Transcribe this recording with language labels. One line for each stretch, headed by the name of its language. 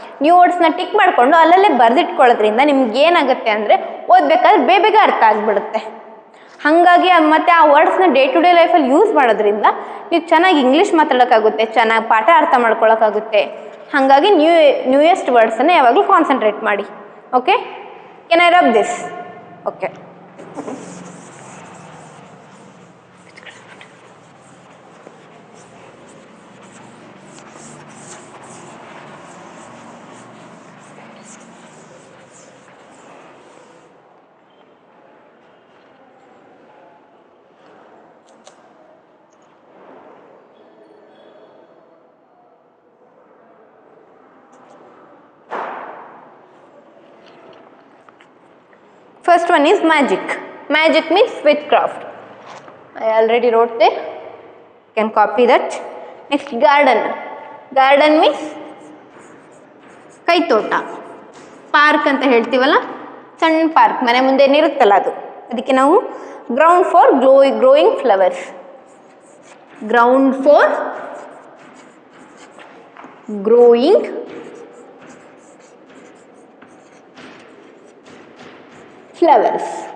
Kannada: New ವರ್ಡ್ಸ್ನ tick ಮಾಡಿಕೊಂಡು ಅಲ್ಲಲ್ಲೇ ಬರೆದಿಟ್ಕೊಳ್ಳೋದ್ರಿಂದ ನಿಮ್ಗೆ ಏನಾಗುತ್ತೆ ಅಂದರೆ ಓದಬೇಕಾದ್ರೆ ಬೇಗ ಅರ್ಥ ಆಗಿಬಿಡುತ್ತೆ. ಹಾಗಾಗಿ ಮತ್ತು ಆ ವರ್ಡ್ಸ್ನ ಡೇ ಟು ಡೇ ಲೈಫಲ್ಲಿ ಯೂಸ್ ಮಾಡೋದ್ರಿಂದ ನೀವು ಚೆನ್ನಾಗಿ ಇಂಗ್ಲೀಷ್ ಮಾತಾಡೋಕ್ಕಾಗುತ್ತೆ, ಚೆನ್ನಾಗಿ ಪಾಠ ಅರ್ಥ ಮಾಡ್ಕೊಳ್ಳೋಕ್ಕಾಗುತ್ತೆ. ಹಾಗಾಗಿ ನ್ಯೂಯೆಸ್ಟ್ ವರ್ಡ್ಸನ್ನು ಯಾವಾಗಲೂ ಕಾನ್ಸಂಟ್ರೇಟ್ ಮಾಡಿ.
English: Okay, can I rub this? Okay, first one is magic. Magic means witchcraft. I already wrote there. You can copy that. Next, garden. Garden means ಕೈತೋಟ.
Kannada: Park ಅಂತ ಹೇಳ್ತೀವಲ್ಲ, ಸಣ್ಣ ಪಾರ್ಕ್ ಮನೆ ಮುಂದೆ ಏನಿರುತ್ತಲ್ಲ ಅದು. ಅದಕ್ಕೆ ನಾವು
English: Ground for growing flowers. Ground for growing flowers.